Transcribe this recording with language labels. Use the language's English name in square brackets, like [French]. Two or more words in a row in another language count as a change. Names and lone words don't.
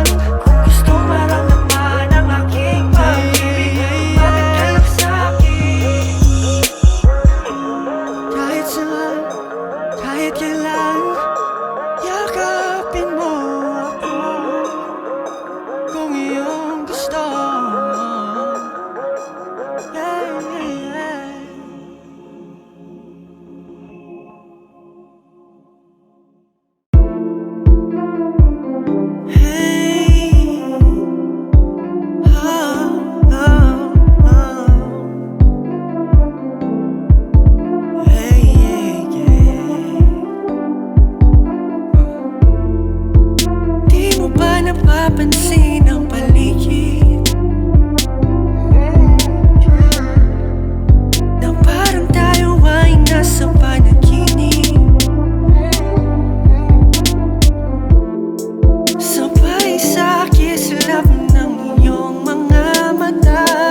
[Filipino] Gusto maramdaman ang aking pag-ibig. Lumapit ka lang sa'kin. Kahit saan, kahit kailan. Yakapin mo ako kung iyong gusto. [English] Yeah, yeah, yeah. Hey, oh, oh, oh. Hey, yeah, yeah. [Filipino] Di mo ba napapansin ang paligid? Na parang tayo ay nasa panaginip. Sabay sa kislap ng iyong mga mata.